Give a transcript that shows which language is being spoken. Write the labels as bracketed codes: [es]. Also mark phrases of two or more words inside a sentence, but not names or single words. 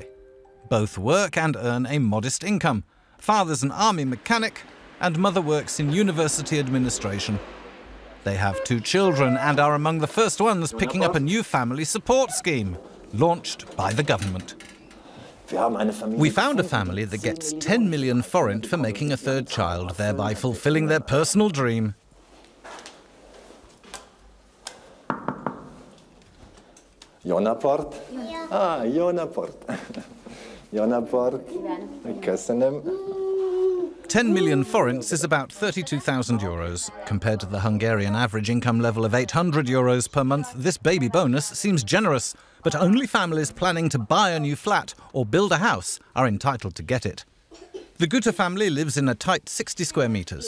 [en] Both work and earn a modest income. Father's an army mechanic, and mother works in university administration. They have 2 children and are among the first ones picking up a new family support scheme, launched by the government. We found a family that gets 10 million forint for making a 3rd child, thereby fulfilling their personal dream. [hu] Jó napot! Jó napot! Jó napot! Köszönöm. [en] 10 million forints is about 32,000 euros. Compared to the Hungarian average income level of 800 euros per month, this baby bonus seems generous, but only families planning to buy a new flat or build a house are entitled to get it. The Guta family lives in a tight 60 square meters.